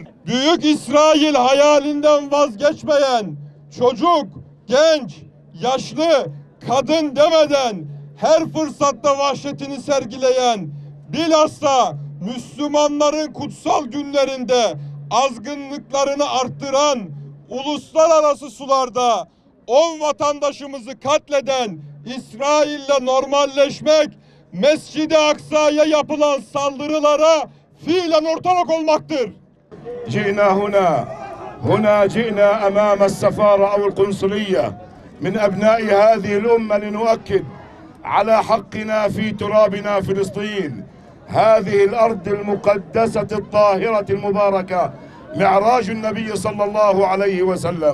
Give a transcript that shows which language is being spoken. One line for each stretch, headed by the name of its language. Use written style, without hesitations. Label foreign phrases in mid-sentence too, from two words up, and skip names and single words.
Turkish: Büyük İsrail hayalinden vazgeçmeyen, çocuk, genç, yaşlı, kadın demeden her fırsatta vahşetini sergileyen, bilhassa Müslümanların kutsal günlerinde azgınlıklarını arttıran, uluslararası sularda 10 vatandaşımızı katleden İsrail'le normalleşmek, Mescid-i Aksa'ya yapılan saldırılara fiilen ortak olmaktır.
Arabic: جئنا هنا جئنا أمام السفارة أو القنصلية من أبناء هذه الأمة لنؤكد على حقنا في ترابنا فلسطين، هذه الأرض المقدسة الطاهرة المباركة، معراج النبي صلى الله عليه وسلم.